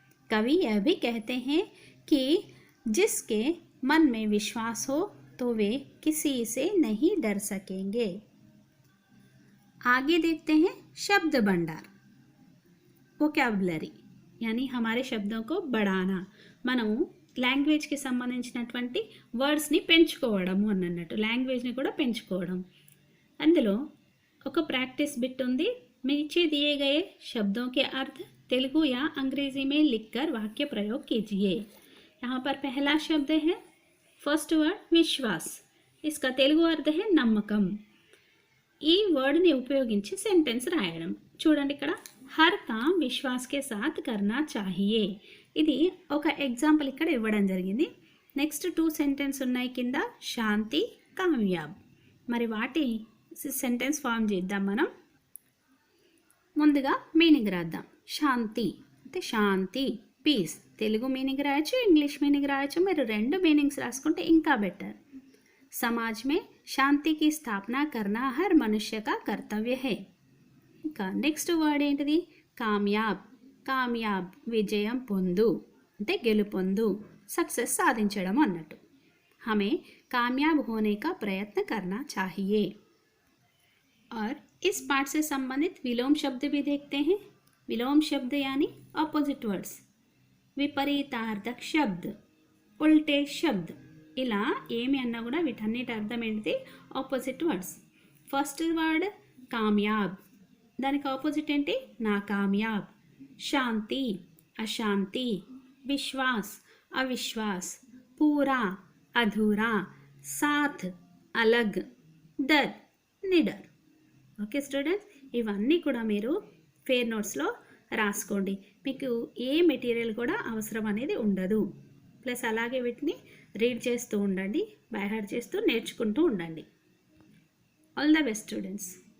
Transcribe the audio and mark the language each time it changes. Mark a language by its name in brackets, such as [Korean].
[Hindi] कवि यह भी कहते हैं कि जिसके मन में विश्वास हो तो वे किसी से नहीं डर सकेंगे। आगे देखते हैं शब्द भंडार, वोकैबुलरी यानी हमारे शब्दों को बढ़ाना। [Telugu] మనము లాంగ్వేజ్కి సంబంధించినటువంటి వర్డ్స్ని పెంచుకోవడము అన్నట్టు, లాంగ్వేజ్ని కూడా పెంచుకోవడం। అందులో ఒక प्रैक्टिस बिट ఉంది। [Hindi] नीचे दिए गए शब्दों के अर्थ तेलुगु या अंग्रेजी में लिखकर वाक्य प्रयोग कीजिए। यहाँ पर पहला शब्द है, फर्स्ट वर्ड विश्वास। इसका तेलुगु अर्थ है नమ్మకం। [Telugu] ఈ వర్డ్ని ఉపయోగించి సెంటెన్స్ రాయడం। చూడండి, ఇక్కడ [Hindi] हर काम विश्वास के साथ करना चाहिए। [Telugu] ఇది ఒక ఎగ్జాంపుల్ ఇక్కడ ఇవ్వడం జరిగింది। నెక్స్ట్ 2 సెంటెన్స్ ఉన్నాయి కింద, శాంతి, కామయాబ్। మరి వాటి సెంటెన్స్ ఫామ్ చేద్దాం మనం। ముందుగా మీనింగ్ రాద్దాం। శాంతి అంటే శాంతి, పీస్। తెలుగు మీనింగ్ రాయొచ్చు, ఇంగ్లీష్ మీనింగ్ రాయొచ్చు। మీరు 2 మీనింగ్స్ రాసుకుంటే ఇంకా బెటర్। [Hindi] समाज में शांति की स्थापना करना हर मनुष्य का कर्तव्य है। [Telugu] ఇంకా నెక్స్ట్ వర్డ్ ఏంటిది, కామయాబ్। కామయాబ్ విజయం పొందు అంటే గెలుపొందు, సక్సెస్ సాధించడం అన్నట్టు। [Hindi] हमें कामयाब होने का प्रयत्न करना चाहिए। और इस पाठ से संबंधित विलोम शब्द भी देखते हैं। विलोम शब्द यानी ऑपोजिट वर्ड्स, विपरीतार्थक शब्द, उल्टे शब्द। [Telugu] ఇలా ఏమి అన్నా కూడా వీటన్నిటి అర్థం ఏంటిది, ఆపోజిట్ వర్డ్స్। ఫస్ట్ వర్డ్ కామయాబ్, దానికి ఆపోజిట్ ఏంటి, నాకామయాబ్। [Hindi] శాంతి, అశాంతి। విశ్వాస్, అవిశ్వాస్। పూరా, అధూరా। साथ, अलग। डर, निडर। [Telugu] ఓకే స్టూడెంట్స్, ఇవన్నీ కూడా మీరు ఫెయిర్ నోట్స్లో రాసుకోండి. మీకు ఏ మెటీరియల్ కూడా అవసరం అనేది ఉండదు. ప్లస్ అలాగే వీటిని రీడ్ చేస్తూ ఉండండి, బై హార్ట్ చేస్తూ నేర్చుకుంటూ ఉండండి. All the best students.